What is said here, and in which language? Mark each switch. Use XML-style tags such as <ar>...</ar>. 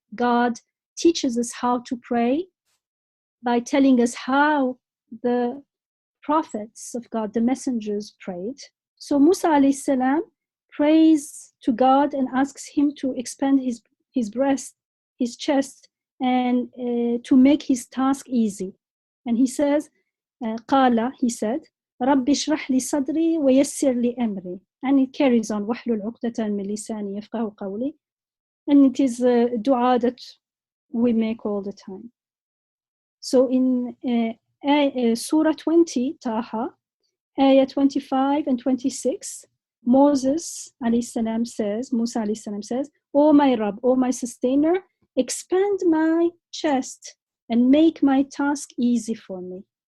<en>God teaches us how to pray by telling us how the prophets of God, the messengers, prayed. So Musa alayhi salam prays to God and asks him to expand his breast, his chest, and to make his task easy. And he says,</en> <ar>قال,</ar> <en>he said,</en> <ar>رب اشرح لي صدري ويسر لي أمري.</ar> <en>And it carries on,</en> <ar>واحلل عقدة من لساني يفقهوا قولي.</ar> <en>And it is a dua that we make all the time. So in Surah 20, Taha, Ayah 25 and 26, Musa alayhi salam says, O my Rabb, O my sustainer, expand my chest and make my task easy for me.</en>